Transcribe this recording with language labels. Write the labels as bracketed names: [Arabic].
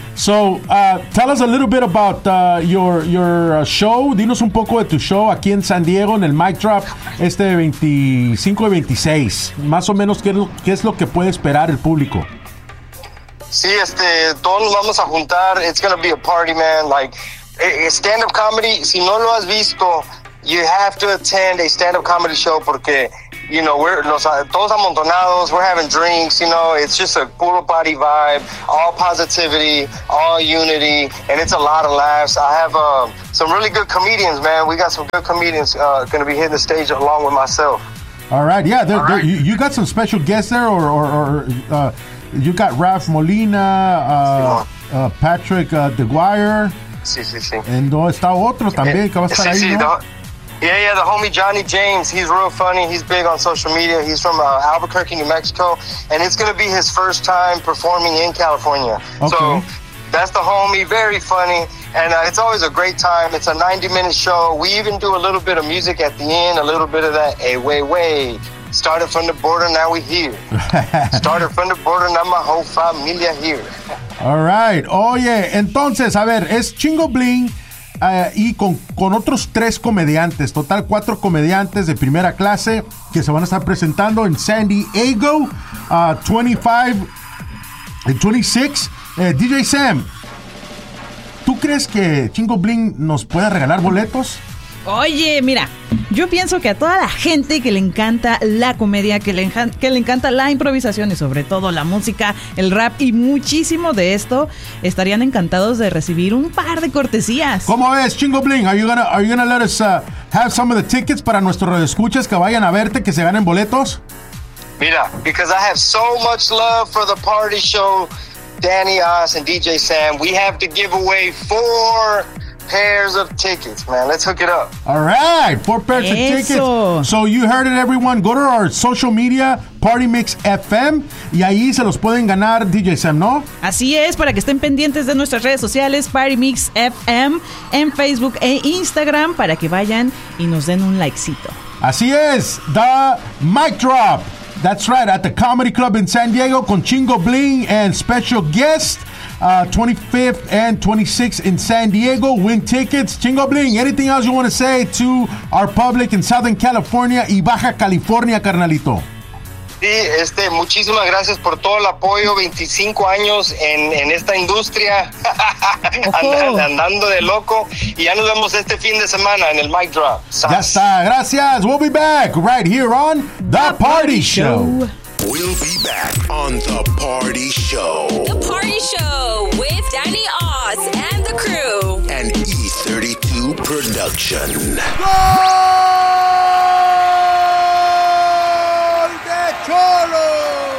[English] So, tell us a little bit about your show. [Spanish] Dinos un poco de tu show aquí en San Diego, en el Mic Drop, este 25 y 26. Más o menos, ¿qué es lo que puede esperar el público? Sí, todos nos vamos a juntar. [English] It's going to be a party, man. Like, stand-up comedy, [Spanish] si no lo has visto, [English] you have to attend a stand-up comedy show porque, you know, [Spanish] todos amontonados, [English] we're having drinks, you know, it's just a puro party vibe, all positivity, all unity, and it's a lot of laughs. I have some really good comedians, man. We got some good comedians going to be hitting the stage along with myself. All right, yeah, all right. You got some special guests there, or you got Ralph Molina, Patrick DeGuire. [Spanish] Sí. And está otro también, que va a estar ahí, ¿no? [English] Yeah, the homie Johnny James, he's real funny. He's big on social media. He's from Albuquerque, New Mexico. And it's going to be his first time performing in California. Okay. So that's the homie, very funny. And it's always a great time. It's a 90-minute show. We even do a little bit of music at the end, a little bit of that, hey, wait, wait. Started from the border, now we here. Started from the border, now my whole familia here. [Spanish] All right. Oh, yeah. Entonces, a ver, es Chingo Bling. Y con otros tres comediantes, total cuatro comediantes de primera clase que se van a estar presentando en San Diego, 25 y 26. DJ Sam, ¿tú crees que Chingo Bling nos pueda regalar boletos? Oye, mira, yo pienso que a toda la gente que le encanta la comedia, que le encanta la improvisación y sobre todo la música, el rap y muchísimo de esto, estarían encantados de recibir un par de cortesías. ¿Cómo ves, Chingo Bling? [English] Are you gonna let us have some of the tickets [Spanish] para nuestros radioescuchas que vayan a verte, que se ganen boletos? [English] Mira, because I have so much love for the party show, Danny Oz and DJ Sam, we have to give away four pairs of tickets, man. Let's hook it up. All right. Four pairs of tickets. So you heard it, everyone. Go to our social media, [Spanish] Party Mix FM, y ahí se los pueden ganar DJ Sam, ¿no? Así es, para que estén pendientes de nuestras redes sociales, Party Mix FM, en Facebook e Instagram, para que vayan y nos den un likecito. Así es. [English] The Mic Drop. That's right. At the Comedy Club in San Diego con Chingo Bling and special guest. 25th and 26th in San Diego. Win tickets. Chingo Bling, anything else you want to say to our public in Southern California y Baja California, carnalito? [Spanish] Sí, muchísimas gracias por todo el apoyo. 25 años en esta industria. Andando de loco. Y ya nos vemos este fin de semana en el Mic Drop. Ya está, gracias. [English] We'll be back right here on The Party Show. we'll be back on The Party Show. The Party Show with Danny Oz and the crew. And E32 Production. [Spanish] Gol de Cholo!